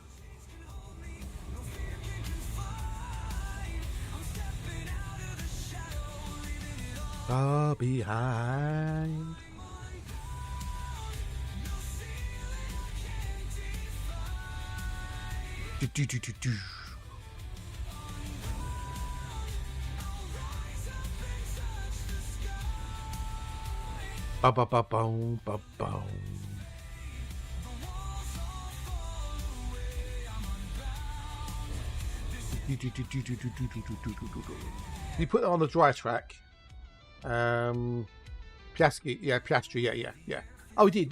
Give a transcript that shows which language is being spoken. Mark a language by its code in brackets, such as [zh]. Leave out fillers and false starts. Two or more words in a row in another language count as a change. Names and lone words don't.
[en] Far behind. Do. Ba-ba-ba-boom, ba-boom. You put it on the dry track. Piastri, yeah. Oh, he did.